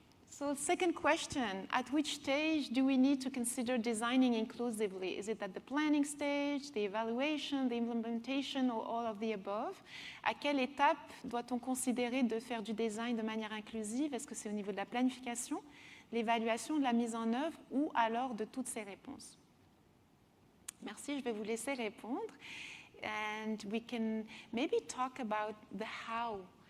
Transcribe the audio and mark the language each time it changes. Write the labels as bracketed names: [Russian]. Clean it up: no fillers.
[English] So, second question, at which stage do we need to consider designing inclusively? Is it at the planning stage, the evaluation, the implementation, or all of the above? [French] À quelle étape doit-on considérer de faire du design de manière inclusive? Est-ce que c'est au niveau de la planification, l'évaluation, de la mise en œuvre, ou alors de toutes ces réponses? Merci, je vais vous laisser répondre. [English] And we can maybe talk about the how.